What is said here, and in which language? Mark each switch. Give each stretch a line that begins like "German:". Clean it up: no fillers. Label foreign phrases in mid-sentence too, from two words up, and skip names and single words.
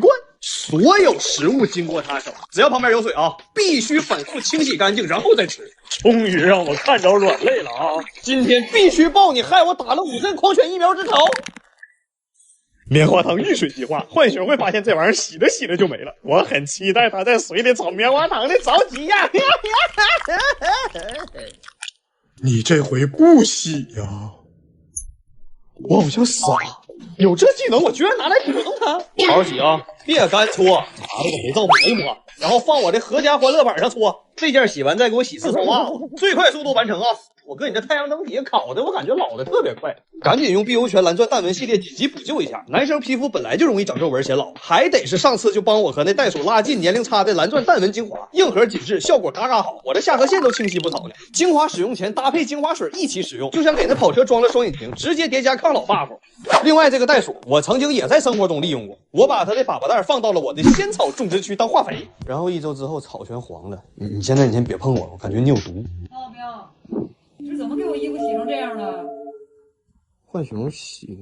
Chinese: 所有食物經過他手，只要旁邊有水啊，必須反覆清洗乾淨，然後再吃。終於讓我看着軟肋了啊！今天必須報你害我打了5針狂犬疫苗之仇。棉花糖遇水計劃，浣熊會發現這玩意兒洗着就沒了。我很期待它在水裡找棉花糖的着急呀！你這回不洗呀？我好像傻，有這技能我居然拿來補弄它。好好洗啊，別乾搓，拿那個肥皂抹一抹，然後放我的合家歡樂板上搓。這件洗完再給我洗4層襪子，最快速度完成啊！我搁你這太陽燈底下烤的，我感覺老的特別快。趕緊用碧歐泉藍鑽淡紋系列緊急補救一下，男生皮膚本來就容易長皺紋顯老，還得是上次就幫我和那袋鼠拉近年齡差的藍鑽淡紋精華，硬核緊緻，效果嘎嘎好，我的下頜線都清晰不少了。精華使用前搭配精華水一起使用，就像給那跑車裝了雙引擎，直接疊加抗老 buff。另外這個袋鼠我曾經也在生活中利用過，我把它的粑粑袋放到了我的仙草種植區當化肥，然後1周之後草全黃了。你先別碰我，我感覺你有毒。彪，你是怎麼給我衣服洗成這樣的？浣熊洗的。